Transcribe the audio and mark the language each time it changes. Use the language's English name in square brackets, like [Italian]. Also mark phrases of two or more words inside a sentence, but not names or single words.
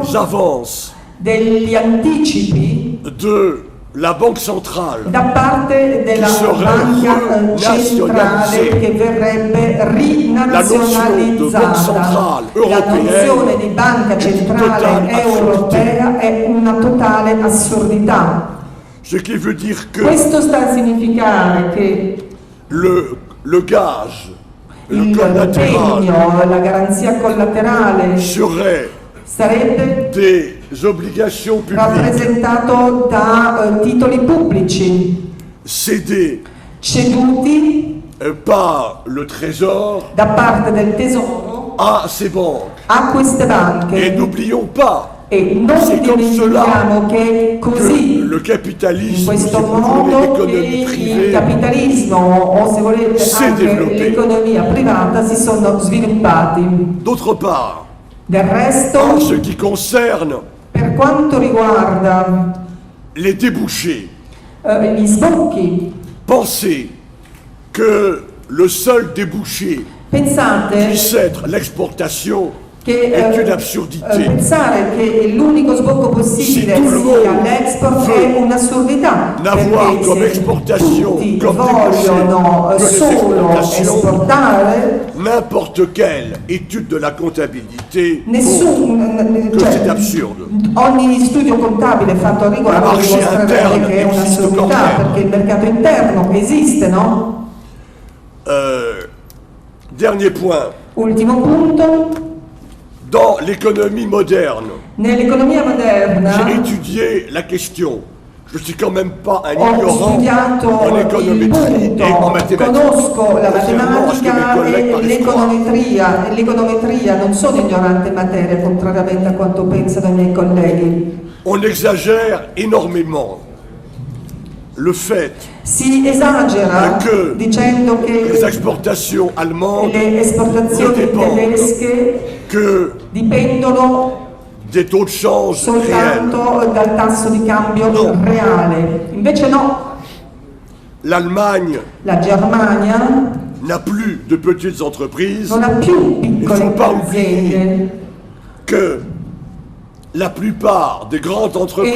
[French] des avances [Italian] degli anticipi [French] de la Banque centrale [Italian] da parte della banca centrale che verrebbe rinazionalizzata. La nozione di banca centrale europea è una totale assurdità. [French] Ce qui veut dire que [Italian] Questo sta a significare che [French] le gage, [Italian] l'impegno, la garanzia collaterale sarebbe [French] des obligations publiques [Italian] rappresentato da titoli pubblici ceduti [French] par le Trésor [Italian] da parte del Tesoro [French] à ces banques. [Italian] a queste banche. [French] Et n'oublions pas, [Italian] E non dimentichiamo che così, in questo modo, che il capitalismo, o se volete anche l'economia privata, si sono sviluppati. [French] D'autre part, [Italian] del resto, [French] en ce qui concerne [Italian] per quanto riguarda [French] les débouchés, [Italian] gli sbocchi, [French] pensez que le seul débouché puisse être l'exportation est une absurdité. [Italian] Pensare che l'unico sbocco possibile sia l'export è un'assurdità, [French] n'avoir comme exportation, comme [Italian] vogliono solo esportare. [French] N'importe quelle étude de la comptabilité que c'est absurde. [Italian] Ogni studio contabile fatto a riguardo dimostrerebbe che è un'assurdità, perché il mercato interno esiste, no? [French] Dernier point. [Italian] Ultimo punto. [French] Dans l'économie moderne, [Italian] nell'economia moderna, [French] j'ai étudié la question. Je ne suis quand même pas un [Italian] ho [French] ignorant [Italian] studiato [French] en économétrie et en mathématiques. [Italian] Conosco la matematica e l'econometria. L'econometria, non sono ignorante in materia, contrariamente a quanto pensano i miei colleghi. [French] On exagère énormément le fait [Italian] si esagera dicendo che [French] les exportations allemandes [Italian] le esportazioni tedesche dipendono [French] des taux de change [Italian] soltanto dal tasso di cambio reale. Invece no. [French] L'Allemagne, [Italian] la Germania [French] n'a plus de petites entreprises. [Italian] Non ha più [French] Il ne [Italian] piccole [French] faut pas oublier [Italian] aziende. [French] que la plupart des grandes entreprises